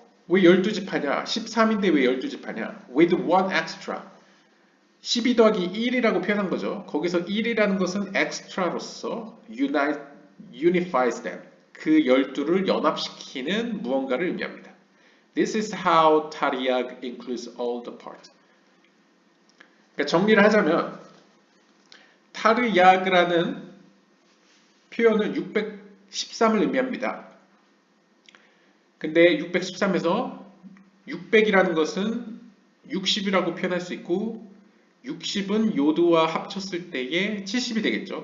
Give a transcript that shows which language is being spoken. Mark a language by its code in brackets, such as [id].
[ko] 왜 12지파냐? 13인데 왜 12지파냐? [en] With one extra. [ko] 12 더하기 1이라고 표현한 거죠. 거기서 1이라는 것은 extra로서 [en] unifies them. [ko] 그 12를 연합시키는 무언가를 의미합니다. [en] This is how Taryag includes all the parts. [ko] 그러니까 정리를 하자면 타르야그라는 표현은 613을 의미합니다. 근데 613에서 600이라는 것은 60이라고 표현할 수 있고 60은 요드와 합쳤을 때에 70이 되겠죠.